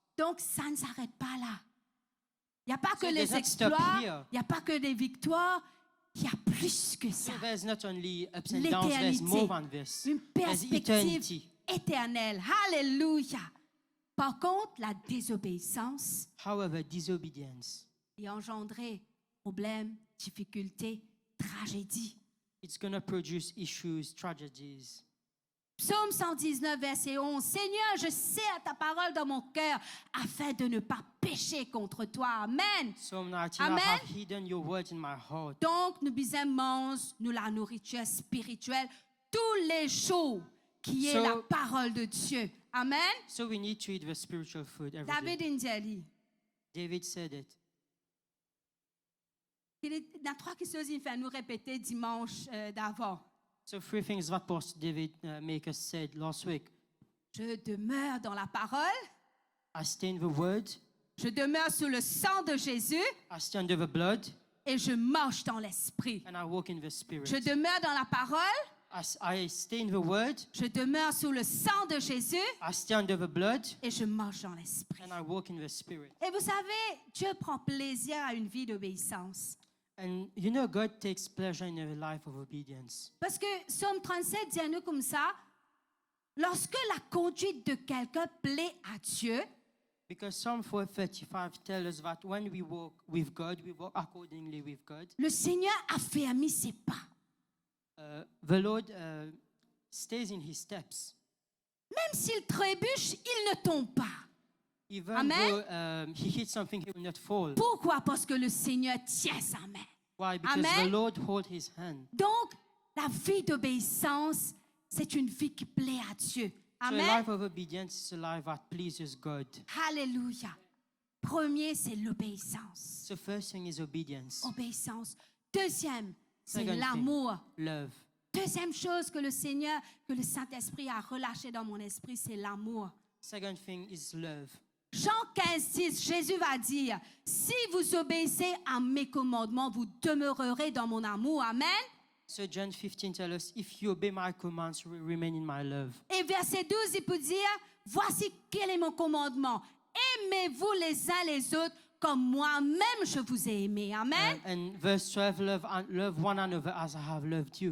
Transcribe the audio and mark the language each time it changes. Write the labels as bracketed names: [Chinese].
[French] Donc, ça ne s'arrête pas là. Il n'y a pas que [English] So it [French] les [English] does not stop [French] exploits, [English] here. [French] il n'y a pas que des victoires, il y a plus que ça. [English] So there's not only ups and downs, there's more than this. [French] Une [English] There's [French] perspective [English] eternity. [French] éternelle. Alléluia. Par contre, la désobéissance [English] However, disobedience, [French] y engendrer problèmes, difficultés, tragédies. [English] it's going to produce issues, tragedies. [French] Psaume 119, verset 11. Seigneur, je serre ta parole dans mon cœur afin de ne pas pécher contre toi. Amen. [English] Psalm 19, Amen. I have hidden your words in my heart. [French] Donc, nous mange nous la nourriture spirituelle tous les jours, qui est [English] So- [French] la parole de Dieu. Amen. [English] So we need to eat the spiritual food every David day. Indiali. David said it. [French] Il y a trois choses qu'il fait nous répéter dimanche d'avant. [English] So 3 things that Pastor David Maker said last week. [French] Je demeure dans la parole. [English] I stay in the word. [French] Je demeure sous le sang de Jésus [English] I stay under the blood. [French] et je marche dans l'esprit. [English] And I walk in the spirit. [French] Je demeure dans la parole. [English] I stay in the word. [French] Je demeure sous le sang de Jésus [English] I stay under the blood. [French] et je marche dans l'esprit. [English] And I walk in the spirit. [French] Et vous savez, Dieu prend plaisir à une vie d'obéissance. [English] And you know, God takes pleasure in a life of obedience. [French] Parce que Psaume 37 dit à nous comme ça, lorsque la conduite de quelqu'un plaît à Dieu, [English] Because Psalm 4:35 tells us that when we walk with God, we walk accordingly with God. [French] le Seigneur affermit ses pas. [English] The Lord stays in His steps. [French] Même s'il trébuche, il ne tombe pas. [English] Even Amen. though He hits something, He will not fall. [French] Pourquoi? Parce que le Seigneur tient sa main. [English] Why? Because Amen. the Lord holds His hand. [French] Donc, la vie d'obéissance, c'est une vie qui plaît à Dieu. [English] So a Amen. life of obedience is a life that pleases God. Alléluia. [French] Premier, c'est l'obéissance. [English] So first thing is obedience. [French] Obéissance. Deuxième, c'est [English] Second thing. [French] l'amour. [English] Love. [French] Deuxième chose que le Seigneur, que le Saint-Esprit a relâché dans mon esprit, c'est l'amour. [English] Second thing is love. [French] Jean 15, 6, Jésus va dire, si vous obéissez à mes commandements, vous demeurerez dans mon amour. Amen. [English] So John 15 tells us, if you obey my commands, you will remain in my love. [French] Et verset 12, il peut dire, voici quel est mon commandement. Aimez-vous les uns les autres comme moi-même je vous ai aimé. Amen. [English] And verse 12, love one another as I have loved you.